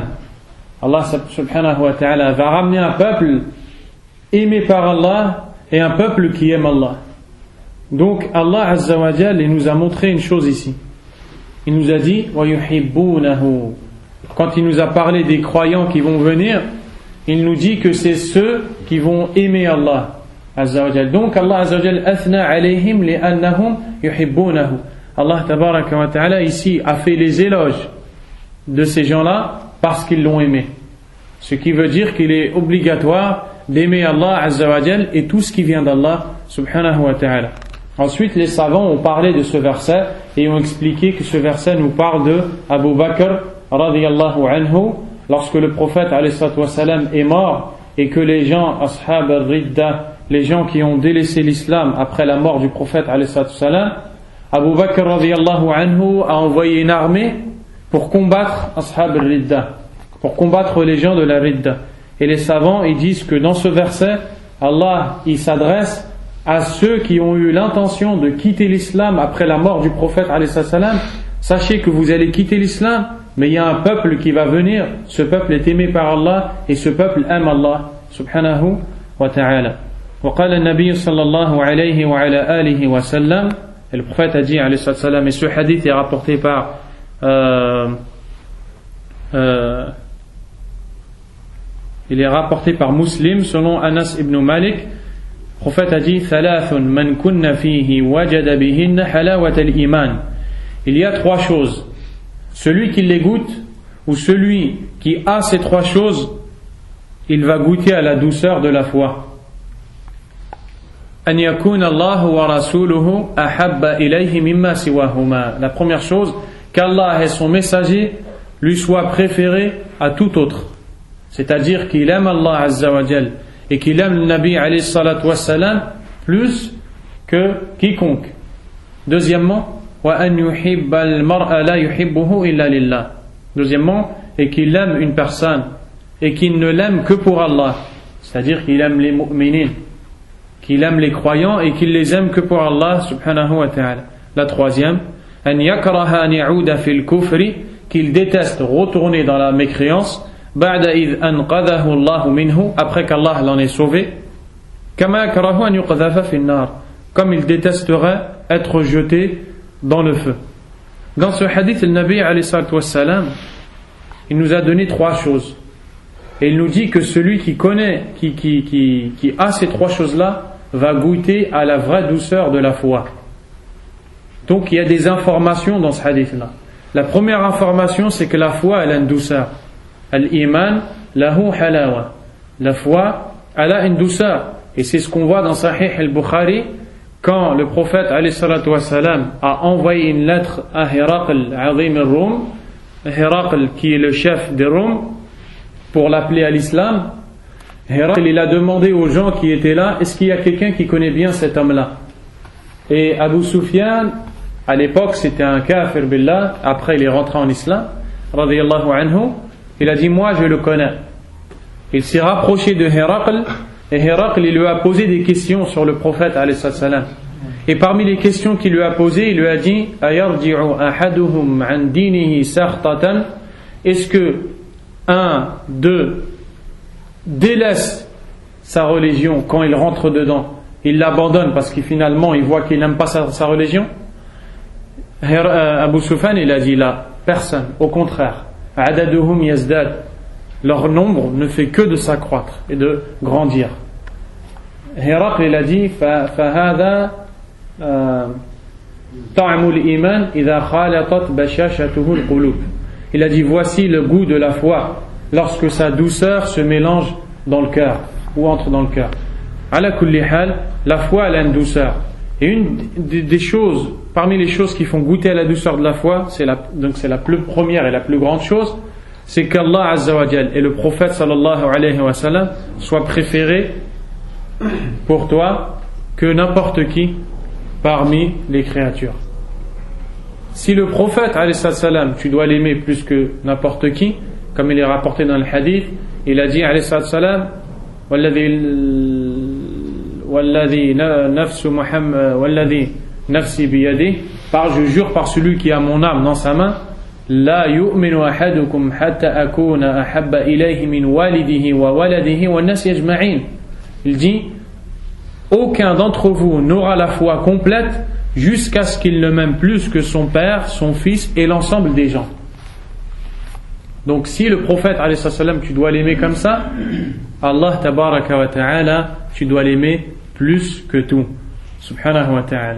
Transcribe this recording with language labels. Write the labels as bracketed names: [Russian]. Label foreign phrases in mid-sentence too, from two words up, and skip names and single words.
[Arabic] الله سبحانه وتعالى [French] va ramener un peuple aimé par Allah et un peuple qui aime Allah. Donc [Arabic] الله عز وجل, [French] il nous a montré une chose ici. Il nous a dit [Arabic] ويحبونه. [French] Quand il nous a parlé des croyants qui vont venir, il nous dit que c'est ceux qui vont aimer [Arabic] الله عز وجل. Donc الله عز وجل أثنى عليهم لأنهم يحبونه. الله تبارك وتعالى [French] ici a fait les éloges de ces gens-là parce qu'ils l'ont aimé. Ce qui veut dire qu'il est obligatoire d'aimer [Arabic] الله عز وجل [French] et tout ce qui vient d' [Arabic] الله سبحانه وتعالى. [French] Ensuite, les savants ont parlé de ce verset et ont expliqué que ce verset nous parle de Abu Bakr [Arabic] رضي الله عنه, [French] lorsque le prophète [Arabic] عليه الصلاة والسلام [French] est mort et que les gens, [Arabic] أصحاب الردة, [French] les gens qui ont délaissé l'islam après la mort du prophète [Arabic] عليه الصلاة والسلام, [French] Abu Bakr [Arabic] رضي الله عنه [French] a envoyé une armée pour combattre [Arabic] أصحاب الردة, [French] pour combattre les gens de la ridda. Et les savants ils disent que dans ce verset, Allah il s'adresse à ceux qui ont eu l'intention de quitter l'islam après la mort du prophète [Arabic] عليه السلام. [French] Sachez que vous allez quitter l'islam, mais il y a un peuple qui va venir, ce peuple est aimé par Allah et ce peuple aime [Arabic] الله سبحانه وتعالى. وقال النبي صلى الله عليه وعلى آله وسلم, [French] et le prophète a dit [Arabic] عليه السلام, [French] et ce hadith est rapporté par il est rapporté par Muslim selon Anas ibn Malik. Le prophète a dit [Arabic] ثلاث من كن فيه وجد بهن حلاوة الإيمان. [French] Il y a trois choses. Celui qui les goûte ou celui qui a ces trois choses, il va goûter à la douceur de la foi. [Arabic] أن يكون الله ورسوله أحب إليه مما سواهما. [French] La première chose, qu'Allah et son messager lui soient préférés à tout autre. C'est-à-dire qu'il aime [Arabic] الله عز وجل [French] et qu'il aime le Nabi [Arabic] عليه الصلاة والسلام [French] plus que quiconque. Deuxièmement, [Arabic] وأن يحب المرء لا يحبه إلا لله. [French] Deuxièmement, et qu'il aime une personne et qu'il ne l'aime que pour Allah. C'est-à-dire qu'il aime les mu'minin, qu'il aime les croyants et qu'il les aime que pour [Arabic] الله سبحانه وتعالى. [French] La troisième, [Arabic] أن يكره أن يعود في الكفر, [French] qu'il déteste retourner dans la mécréance, [Arabic] بعد إذ أنقذه الله منه, [French] après qu'Allah l'en ait sauvé, [Arabic] كما يكره أن يقذف في النار, [French] comme il détesterait être jeté dans le feu. Dans ce hadith, le Nabi [Arabic] عليه الصلاة والسلام, [French] il nous a donné trois choses. Et il nous dit que celui qui connaît, qui a ces trois choses-là, va goûter à la vraie douceur de la foi. Donc il y a des informations dans ce hadith-là. La première information, c'est que la foi, elle a une douceur. [Arabic] الإيمان له حلاوة. [French] La foi, elle a une douceur. Et c'est ce qu'on voit dans Sahih al-Bukhari, quand le prophète [Arabic] عليه الصلاة والسلام [French] a envoyé une lettre à Hiraql [Arabic] عظيم الروم, [French] Hiraql qui est le chef des Roms, pour l'appeler à l'islam. Hiraql, il a demandé aux gens qui étaient là, est-ce qu'il y a quelqu'un qui connaît bien cet homme-là? Et Abu Sufyan, à l'époque, c'était un [Arabic] كافر بالله, [French] après il est rentré en islam, [Arabic] رضي الله عنه, [French] il a dit, moi je le connais. Il s'est rapproché de Hiraql, et Hiraql, il lui a posé des questions sur le prophète, [Arabic] عليه السلام. [French] Et parmi les questions qu'il lui a posées, il lui a dit, [Arabic] أيرجع أحدهم عن دينه سخطة, [French] est-ce que un d'eux délaisse sa religion quand il rentre dedans, il l'abandonne parce qu'il finalement il voit qu'il n'aime pas sa religion? Abu Sufyan, il a dit là, personne, au contraire, [Arabic] عددهم يزداد, [French] leur nombre ne fait que de s'accroître et de grandir. Hiraql, il a dit [Arabic] فهذا طعم الإيمان إذا خالطت بشاشته القلوب. [French] Il a dit voici le goût de la foi lorsque sa douceur se mélange dans le cœur ou entre dans le cœur. [Arabic] على كل حال, [French] la foi elle a une douceur. Et une des choses, parmi les choses qui font goûter à la douceur de la foi, c'est la plus première et la plus grande chose, c'est qu' [Arabic] الله عز وجل [French] et le prophète [Arabic] صلى الله عليه وسلم [French] soient préférés pour toi que n'importe qui parmi les créatures. Si le prophète [Arabic] عليه السلام, [French] tu dois l'aimer plus que n'importe qui, comme il est rapporté dans le hadith, il a dit [Arabic] عليه السلام, والذي نفسي بيده, [French] je jure par celui qui a mon âme dans sa main, [Arabic] لا يؤمن أحدكم حتى أكون أحب إليه من والده وولده والناس أجمعين. [French] Il dit, aucun d'entre vous n'aura la foi complète jusqu'à ce qu'il ne m'aime plus que son père, son fils et l'ensemble des gens. Donc si le prophète [Arabic] عليه السلام, [French] tu dois l'aimer comme ça, [Arabic] الله تبارك وتعالى, [French] tu dois l'aimer plus que tout, [Arabic] سبحانه وتعالى.